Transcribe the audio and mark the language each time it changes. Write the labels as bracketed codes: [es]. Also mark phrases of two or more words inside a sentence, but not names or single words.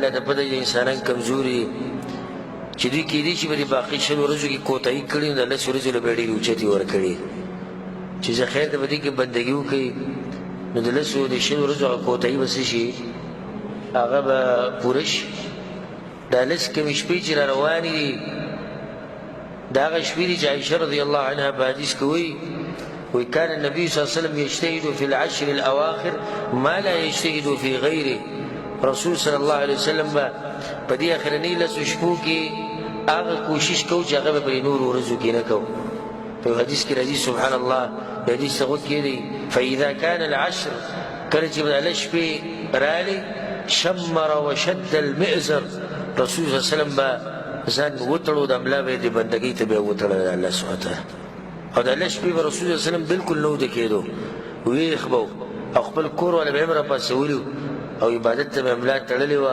[ps] الله ته پته چې انسانان کمزوري چې دوی کېدای شي به د باقي 6 ورځو کې کوتاهي کړي، نو د 10 ورځو له به ډېرې اوچتې ورکړي چې زه خیر ته به دې کې بندګي وکړي، نو د 10 د 6 ورځو هغه کوتاهي به څه شي، هغه به پوره شي. دا 10 کمې شپې چې را روانې دي دا هغه شپې دي چې عایشه [ar] رضی الله عنها [ps] په حدیث کې وایي [ar] وكان النبي صلى الله عليه وسلم يجتهد في العشر الأواخر ما لا يجتهد في غيره. [ps] رسول [ar] صلى الله عليه وسلم [ps] په دې اخرنۍ 10 شپو کې هغه کوشش کوو چې هغه به په نورو ورځو کې نه کوو. په حدیث کې راځي [ar] سبحان الله، [ps] د حدیث څه کې دی [ar] فإذا كان العشر، [ps] کله چې به 10 شپې راغلې شمر [ar] وشد المئزر، [ps] رسول [ar] صلی الله علیه وسلم [ps] به ځان وتړو، د ملا به یې د بندګۍ ته به یې وتړل [ar] الله سبحانه وتعالی. [ps] او د 10 شپې به رسول [ar] صلی الله علیه وسلم [ps] بالکل نه وده کېدو، ویښ به و، او خپل کور والا به یې هم راپاڅولي وو، او عبادت ته به یې ملا تړلې وه.